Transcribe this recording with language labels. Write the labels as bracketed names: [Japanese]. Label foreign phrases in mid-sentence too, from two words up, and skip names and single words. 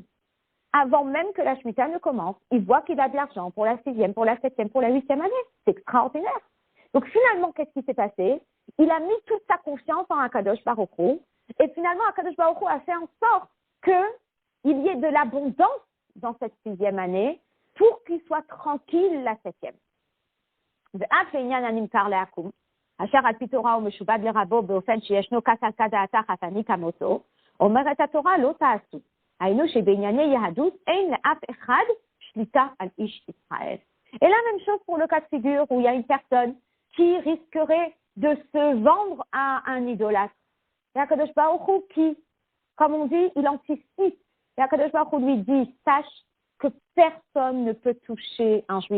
[French] Avant même que la Shemitah ne commence, il voit qu'il a de l'argent pour la 6e, pour la 7e, pour la 8e année. C'est extraordinaire. Donc finalement, qu'est-ce qui s'est passé? Il a mis toute sa confiance en [Hebrew] הקדוש ברוך הוא, [French] et finalement, [Hebrew] הקדוש ברוך הוא [French] a fait en sorte qu'il y ait de l'abondance dans cette 6e année pour qu'il soit tranquille la 7e. [Hebrew] אשר על פי תורה הוא משובד לרבו באופן שישנו כס על כד דעתה חתני כמותו, אומרת התורה לא תעשו. היינו שבענייני יהדות אין לאף אחד שליטה על איש ישראל. [French] Et la même chose pour le cas de figure où il y a une personne qui risquerait de se vendre à un idolâtre. Et [Hebrew] הקדוש ברוך הוא [French] qui, comme on dit, il anticipe. Et [Hebrew] הקדוש ברוך הוא [French] lui dit, sache que personne ne peut toucher un juif.